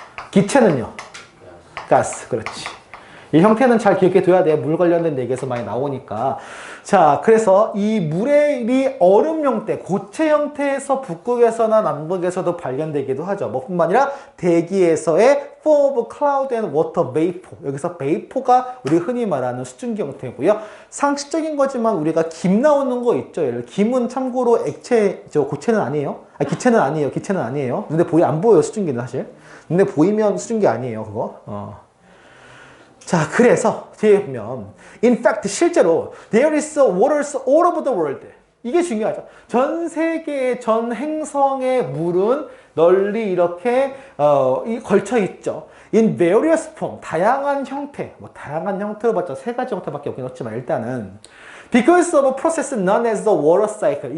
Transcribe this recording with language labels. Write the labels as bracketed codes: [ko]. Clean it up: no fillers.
[ko] 기체는요? 가스. 그렇지. 이 형태는 잘 기억해 둬야 돼. 물 관련된 얘기에서 많이 나오니까. 자, 그래서 이 물의 이 얼음 형태, 고체 형태에서 북극에서나 남극에서도 발견되기도 하죠. 뭐 뿐만 아니라 대기에서의 [en] form of cloud and water vapor. [ko] 여기서 vapor가 우리 흔히 말하는 수증기 형태고요. 상식적인 거지만 우리가 김 나오는 거 있죠. 김은 참고로 액체죠. 고체는 아니에요. 아, 기체는 아니에요. 기체는 아니에요. 근데 안 보여요. 수증기는 사실. 근데 보이면 수증기 아니에요. 그거. [en] 자, 그래서 뒤에 보면 in fact [ko] 실제로 [en] there is waters all over the world. [ko] 이게 중요하죠. 전 세계의 전 행성의 물은 널리 이렇게 걸쳐 있죠. [en] in various form, [ko] 다양한 형태. 뭐 다양한 형태로 봤자 세 가지 형태밖에 없긴 없지만 일단은 [en] because of a process known as the water cycle.